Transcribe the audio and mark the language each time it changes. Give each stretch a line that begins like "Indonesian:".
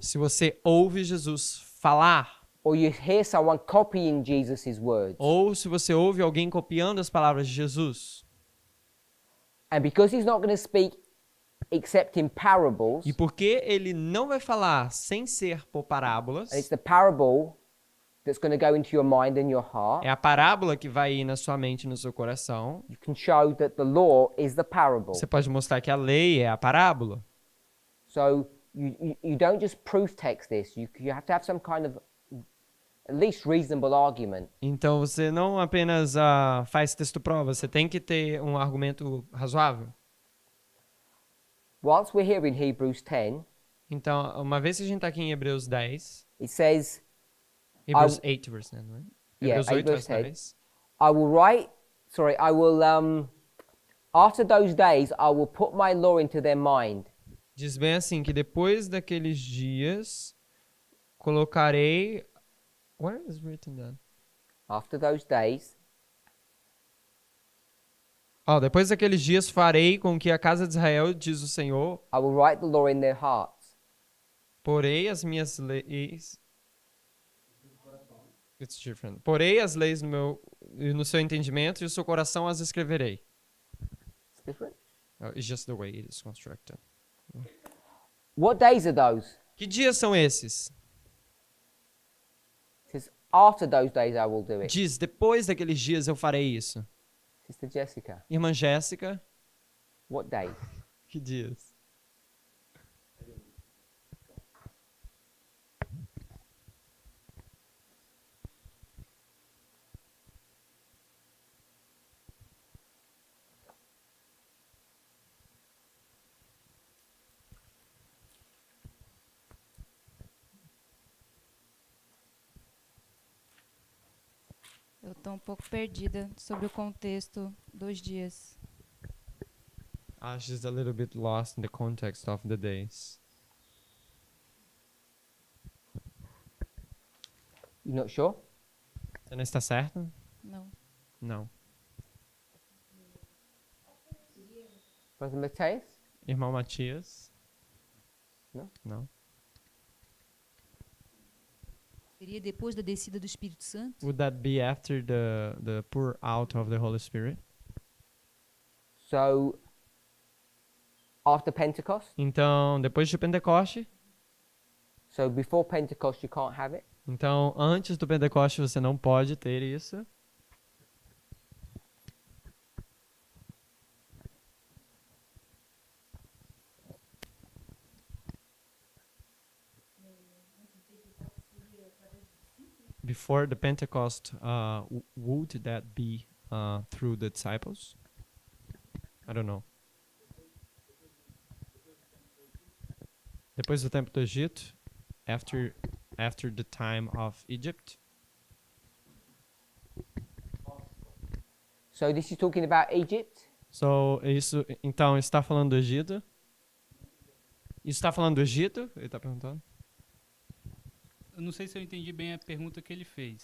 Portuguese: se você ouve Jesus falar
English: or you hear someone copying Jesus' words.
Portuguese: ou se você ouve alguém copiando as palavras de Jesus.
English: And because he's not going to speak except in parables,
Portuguese: E porque ele não vai falar sem ser por parábolas,
English: and it's the parable that's going to go into your mind and your heart,
Portuguese: é a parábola que vai ir na sua mente e no seu coração.
English: you can show that the law is the parable.
Portuguese: Você pode mostrar que a lei é a parábola.
English: So you don't just proof text this. You have to have some kind of at least reasonable argument.
Portuguese: Então você não apenas faz texto prova, você tem que ter um argumento razoável.
English: Whilst we're here in Hebrews 10,
Portuguese: Então, uma vez que a gente está aqui em Hebreus 10,
English: it says, Hebreus 8, verse 9, right? Yeah,
Portuguese: Hebreus 8 8,
English: verse verse 10. I will after those days I will put my law into their mind.
Portuguese: Diz bem assim, que depois daqueles dias, colocarei...
English: Where is written that? After those days,
Portuguese: Depois daqueles dias farei com que a casa de Israel, diz o Senhor,
English: I will write the law in their hearts.
Portuguese: Porei as minhas leis.
English: It's different.
Portuguese: Porei as leis no seu entendimento e o seu coração as escreverei.
English: It's different. It's just the way it is constructed. What days are those?
Portuguese: Que dias são esses?
English: It says, after those days I will do it.
Portuguese: Diz, depois daqueles dias eu farei isso.
English: Sister Jessica,
Portuguese: Irmã Jéssica,
English: what days?
Portuguese: que dias? Eu estou um pouco perdida sobre o contexto dos dias.
English: She's a little bit lost in the context of the days. You not sure?
Portuguese: Você não está certo? Não. Não.
English: Brother Matthias?
Portuguese: Irmão Matias? Não. Não. Seria depois da descida do Espírito Santo?
English: Would that be after the pour out of the Holy Spirit? So, after Pentecost?
Portuguese: Então, depois de Pentecoste?
English: So, before Pentecost you can't have it?
Portuguese: Então, antes do Pentecoste você não pode ter isso.
English: Before the Pentecost, would that be through the disciples? I don't know.
Portuguese: Depois do tempo do Egito,
English: after the time of Egypt. So, this is talking about Egypt?
Portuguese: So, isso, então, está falando do Egito? Isso está falando do Egito? Ele está perguntando. Eu não sei se eu entendi bem a pergunta que ele fez.